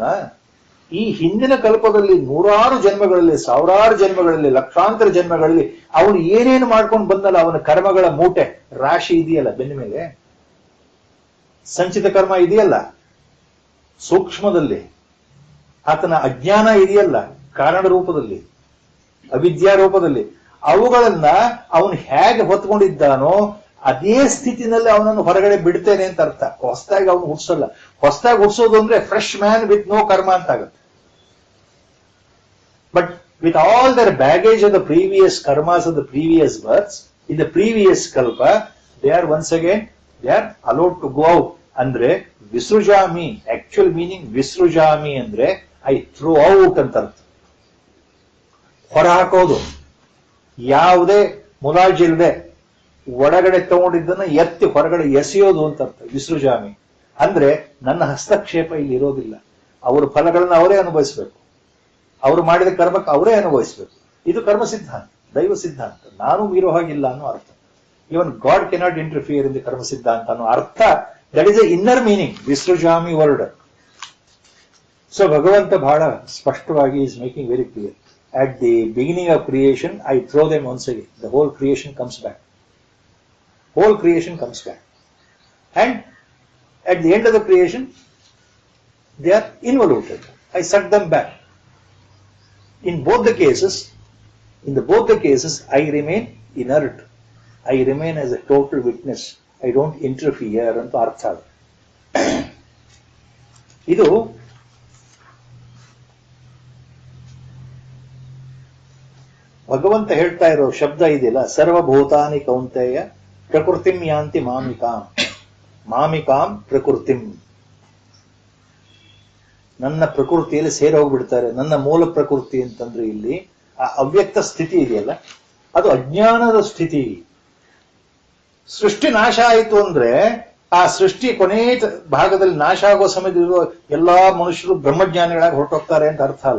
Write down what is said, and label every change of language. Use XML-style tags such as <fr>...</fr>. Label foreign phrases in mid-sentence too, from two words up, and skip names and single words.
<kn>ಈ ಹಿಂದಿನ ಕಲ್ಪದಲ್ಲಿ ನೂರಾರು ಜನ್ಮಗಳಲ್ಲಿ, ಸಾವಿರಾರು ಜನ್ಮಗಳಲ್ಲಿ, ಲಕ್ಷಾಂತರ ಜನ್ಮಗಳಲ್ಲಿ ಅವನು ಏನೇನು ಮಾಡ್ಕೊಂಡು ಬಂದಲ್ಲ, ಅವನ ಕರ್ಮಗಳ ಮೂಟೆ ರಾಶಿ ಇದೆಯಲ್ಲ ಬೆನ್ನ ಮೇಲೆ, ಸಂಚಿತ ಕರ್ಮ ಇದೆಯಲ್ಲ ಸೂಕ್ಷ್ಮದಲ್ಲಿ, ಆತನ ಅಜ್ಞಾನ ಇದೆಯಲ್ಲ ಕಾರಣ ರೂಪದಲ್ಲಿ, ಅವಿದ್ಯಾ ರೂಪದಲ್ಲಿ, ಅವುಗಳನ್ನ ಅವನು ಹೇಗೆ ಹೊತ್ಕೊಂಡಿದ್ದಾನೋ ಅದೇ ಸ್ಥಿತಿನಲ್ಲಿ ಅವನನ್ನು ಹೊರಗಡೆ ಬಿಡ್ತೇನೆ ಅಂತ ಅರ್ಥ. ಹೊಸದಾಗಿ ಅವನು ಹುಡ್ಸಲ್ಲ. ಹೊಸದಾಗಿ ಹುಡ್ಸೋದು ಅಂದ್ರೆ</kn> <en>fresh man with no karma</en> <kn>ಅಂತ ಆಗುತ್ತೆ.</kn> <en>but with all their baggage of the previous karmas of the previous births in the previous kalpa, they are once again they are allowed to go out.</en> <kn>ಅಂದ್ರೆ ವಿಸೃಜಾಮಿ,</kn> <en>actual meaning</en> <kn>ವಿಸೃಜಾಮಿ ಅಂದ್ರೆ</kn> <en>I throw out</en> <kn>ಅಂತ ಅರ್ಥ. ಹೊರ ಹಾಕೋದು, ಯಾವುದೇ ಮುಲಾಜಿಲ್ಲದೆ ಒಳಗಡೆ ತಗೊಂಡಿದ್ದನ್ನ ಎತ್ತಿ ಹೊರಗಡೆ ಎಸೆಯೋದು ಅಂತ ಅರ್ಥ ವಿಸೃಜಾಮಿ. ಅಂದ್ರೆ ನನ್ನ ಹಸ್ತಕ್ಷೇಪ ಇಲ್ಲಿ ಇರೋದಿಲ್ಲ. ಅವರ ಫಲಗಳನ್ನ ಅವರೇ ಅನುಭವಿಸಬೇಕು, ಅವರು ಮಾಡಿದ ಕರ್ಮಕ್ಕೆ ಅವರೇ ಅನುಭವಿಸಬೇಕು. ಇದು ಕರ್ಮ ಸಿದ್ಧಾಂತ, ದೈವ ಸಿದ್ಧಾಂತ. ನಾನು ಮೀರೋ ಹಾಗಿಲ್ಲ ಅನ್ನೋ ಅರ್ಥ.</kn> <en>even God cannot interfere in the</en> <kn>ಕರ್ಮ ಸಿದ್ಧಾಂತ ಅನ್ನೋ ಅರ್ಥ.</kn> <en>that is a inner meaning ವಿಸೃಜಾಮಿ word.</en> <kn>ಸೊ ಭಗವಂತ ಬಹಳ ಸ್ಪಷ್ಟವಾಗಿ</kn> <en>is making very clear. At the beginning of creation, I throw them once again. The whole creation comes back. Whole creation comes back. And at the end of the creation, they are involuted. I suck them back. In both the cases, I remain inert. I remain as a total witness. I don't interfere</en> <kn>ಅಂತ ಅರ್ಥ. ಇದು ಭಗವಂತ ಹೇಳ್ತಾ ಇರೋ ಶಬ್ದ ಇದೆಯಲ್ಲ,</kn> <sa>ಸರ್ವಭೂತಾನಿ ಕೌಂತೆಯ ಪ್ರಕೃತಿಂ ಯಾಂತಿ ಮಾಮಿಕಾಂ ಪ್ರಕೃತಿಂ.</sa> <kn>ನನ್ನ ಪ್ರಕೃತಿಯಲ್ಲಿ ಸೇರಿ ಹೋಗ್ಬಿಡ್ತಾರೆ. ನನ್ನ ಮೂಲ ಪ್ರಕೃತಿ ಅಂತಂದ್ರೆ ಇಲ್ಲಿ ಆ ಅವ್ಯಕ್ತ ಸ್ಥಿತಿ ಇದೆಯಲ್ಲ, ಅದು ಅಜ್ಞಾನದ ಸ್ಥಿತಿ. ಸೃಷ್ಟಿ ನಾಶ ಆಯಿತು ಅಂದ್ರೆ ಆ ಸೃಷ್ಟಿ ಕೊನೆ ಭಾಗದಲ್ಲಿ ನಾಶ ಆಗೋ ಸಮಯದಲ್ಲಿರುವ ಎಲ್ಲಾ ಮನುಷ್ಯರು ಬ್ರಹ್ಮಜ್ಞಾನಿಗಳಾಗಿ ಹೊರಟೋಗ್ತಾರೆ ಅಂತ ಅರ್ಥ ಅಲ್ಲ.</kn>